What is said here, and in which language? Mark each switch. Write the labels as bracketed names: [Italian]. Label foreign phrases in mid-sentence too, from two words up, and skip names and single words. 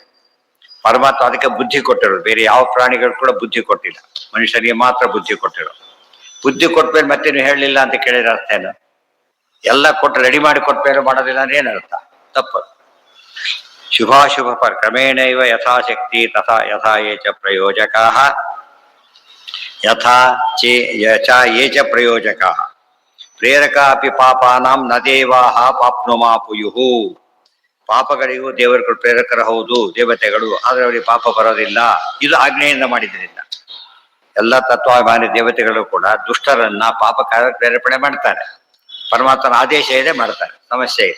[Kannada] ಪರಮಾತ್ಮ ಅದಕ್ಕೆ ಬುದ್ಧಿ ಕೊಟ್ಟಿರೋದು, ಬೇರೆ ಯಾವ ಪ್ರಾಣಿಗಳು ಕೂಡ ಬುದ್ಧಿ ಕೊಟ್ಟಿಲ್ಲ, ಮನುಷ್ಯರಿಗೆ ಮಾತ್ರ ಬುದ್ಧಿ ಕೊಟ್ಟಿರೋದು. ಬುದ್ಧಿ ಕೊಟ್ಮೇಲೆ ಮತ್ತೆ ನೀವು ಹೇಳಲಿಲ್ಲ ಅಂತ ಕೇಳಿದ್ರೆ ಅರ್ಥ ಏನು? ಎಲ್ಲ ಕೊಟ್ಟು ರೆಡಿ ಮಾಡಿ ಕೊಟ್ಮೇಲೆ ಮಾಡೋದಿಲ್ಲ ಅಂದ್ರೆ ಏನರ್ಥ? [Sanskrit] ತಪ್ಪು. ಶುಭಾಶುಭ ಕ್ರಮೇಣ ಇವ ಯಥಾಶಕ್ತಿ ತಥಾ ಯಥಾ ಯೇ ಚ ಪ್ರಯೋಜಕಾ ಯಥಾ ಯೇ ಚ ಪ್ರಯೋಜಕಾ ಪ್ರೇರಕ ಅಪಿ ಪಾಪಾನಾಂ ನ ದೇವಾಹ ಪಾಪ್ನುಮಾಪುಯುಹು. [Kannada] ಪಾಪಗಳಿಗೂ ದೇವರುಗಳು ಪ್ರೇರಕರು ಹೌದು, ದೇವತೆಗಳು, ಆದರೆ ಅವರಿಗೆ ಪಾಪ ಬರೋದಿಲ್ಲ. ಇದು ಆಜ್ಞೆಯಿಂದ ಮಾಡಿದ್ರಿಂದ ಎಲ್ಲ ತತ್ವಾಭಿಮಾನಿ ದೇವತೆಗಳು ಕೂಡ ದುಷ್ಟರನ್ನ ಪಾಪಕಾರ ಪ್ರೇರೇಪಣೆ ಮಾಡ್ತಾರೆ. ಪರಮಾತ್ಮನ ಆದೇಶ ಇದೆ, ಮಾಡ್ತಾರೆ, ಸಮಸ್ಯೆ ಇದೆ.